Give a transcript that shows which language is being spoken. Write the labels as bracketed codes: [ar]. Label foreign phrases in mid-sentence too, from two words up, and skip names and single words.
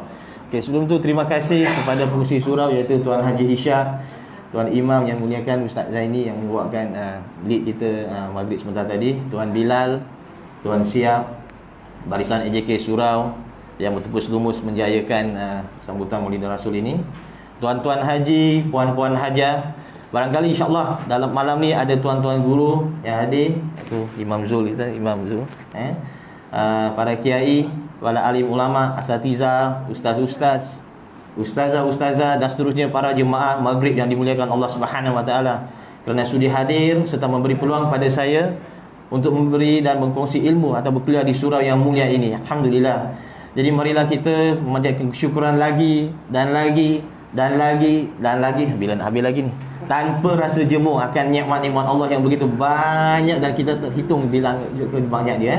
[ms] Okey, sebelum tu terima kasih kepada pengurusi surau iaitu Tuan Haji Ishak, Tuan Imam yang muliakan Ustaz Zaini yang membuatkan lead kita maghrib sebentar tadi, Tuan Bilal, Tuan Siap, barisan AJK surau yang bertepus lumus menjayakan sambutan Maulid Rasul ini. Tuan-tuan haji, puan-puan hajah, barangkali [ar] insya-Allah [ms] dalam malam ni ada tuan-tuan guru yang hadir, iaitu Imam Zul kita, Imam Zul, para kiai, para alim ulama, asatiza, ustaz-ustaz, ustazah-ustazah dan seterusnya, para jemaah maghrib yang dimuliakan [ar] Allah Subhanahu Wa Taala, [ms] kerana sudi hadir serta memberi peluang pada saya untuk memberi dan berkongsi ilmu atau berkuliah di surau yang mulia ini. Alhamdulillah. Jadi marilah kita memanjatkan kesyukuran lagi dan lagi dan lagi dan lagi, bila nak habis lagi ni, tanpa rasa jemu akan nikmat-nikmat Allah yang begitu banyak dan kita terhitung bilang banyak dia.